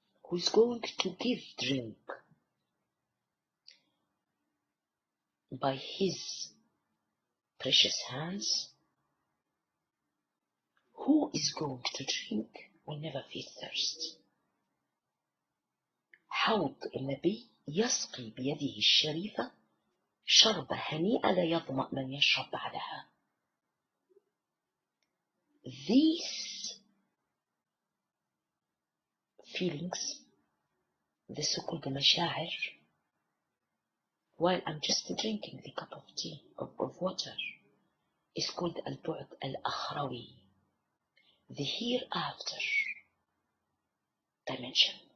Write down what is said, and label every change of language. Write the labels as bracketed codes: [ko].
[en] who's going to give drink by his precious hands, who is going to drink will never feel thirst. [ar] حوض النبي يسقي بيده الشريفة شرب هنيئة لا يظمأ من يشرب بعدها. [en] These feelings, the so-called مشاعر, while I'm just drinking the cup of tea, of water, is called [ar] البعد الأخروي, [en] the hereafter dimension.